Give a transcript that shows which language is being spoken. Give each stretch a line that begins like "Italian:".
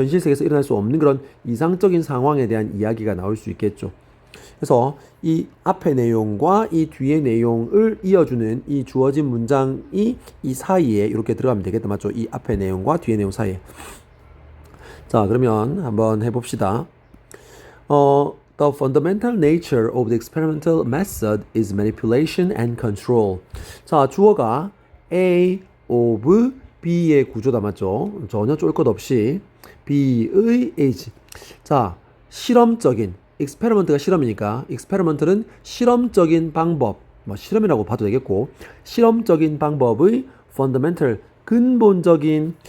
Korean: 현실 세계에서 일어날 수 없는 그런 이상적인 상황에 대한 이야기가 나올 수 있겠죠. 그래서 이 앞의 내용과 이 뒤의 내용을 이어주는 이 주어진 문장이 이 사이에 이렇게 들어가면 되겠다, 맞죠? 이 앞의 내용과 뒤의 내용 사이에. 자, 그러면 한번 해봅시다.
English: The fundamental nature of the experimental method is manipulation and control.
Korean: 자, 주어가 A of B의 구조다, 맞죠? 전혀 쫄 것 없이 B의 A지. 자, 실험적인, experiment가 실험이니까 experiment는 실험적인 방법, 뭐 실험이라고 봐도 되겠고, 실험적인 방법의 fundamental, 근본적인.